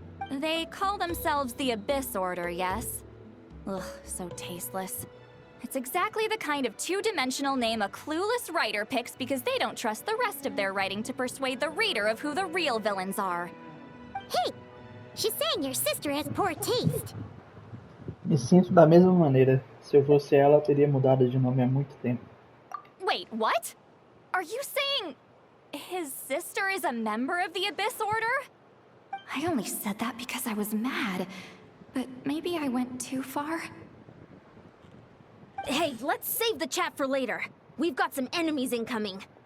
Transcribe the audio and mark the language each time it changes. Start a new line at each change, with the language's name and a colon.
English: They call themselves the Abyss Order, yes? Ugh, so tasteless. It's exactly the kind of two-dimensional name a clueless writer picks because they don't trust the rest of their writing to persuade the reader of who the real villains are. Hey! She's saying your sister has poor taste.
Portuguese: Me sinto da mesma maneira. Se eu fosse ela, eu teria mudado de nome há muito tempo.
English: Wait, what? Are you saying his sister is a member of the Abyss Order? I only said that because I was mad, but maybe I went too far. Hey, let's save the chat for later. We've got some enemies incoming.